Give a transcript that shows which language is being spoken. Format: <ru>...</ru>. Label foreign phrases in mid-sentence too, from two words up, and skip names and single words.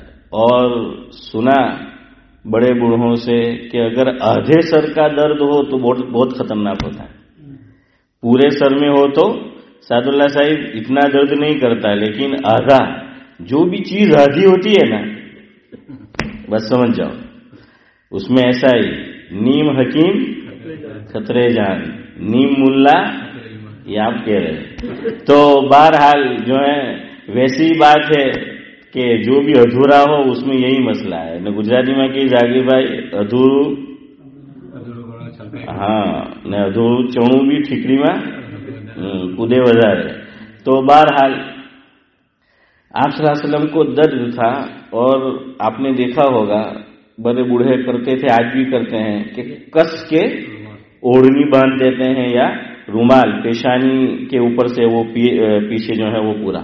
<ur>اور سنا بڑے بوڑھوں سے کہ اگر آدھے سر کا درد ہو تو بہت خطرناک ہوتا ہے، پورے سر میں ہو تو سعد اللہ صاحب اتنا درد نہیں کرتا، لیکن آدھا جو بھی چیز آدھی ہوتی ہے نا، بس سمجھ جاؤ اس میں ایسا ہی نیم حکیم خطرے جان، نیم ملا، یہ آپ کہہ رہے. تو بہرحال جو ہے ویسی بات ہے کہ جو بھی ادھورا ہو اس میں یہی مسئلہ ہے. نے گجراتی میں کہ</ur> <gu>જાગી ભાઈ અધૂરું، હા ને અધૂરું ચણું બી ઠીકરીમાં કૂદે વધારે.</gu> <ur>تو بہرحال آپ صلی اللہ علیہ وسلم کو درد تھا، اور آپ نے دیکھا ہوگا بڑے بوڑھے کرتے تھے، آج بھی کرتے ہیں کہ کس کے اوڑھنی باندھ دیتے ہیں یا رومال پیشانی کے اوپر سے وہ پیچھے جو ہے وہ پورا.</ur>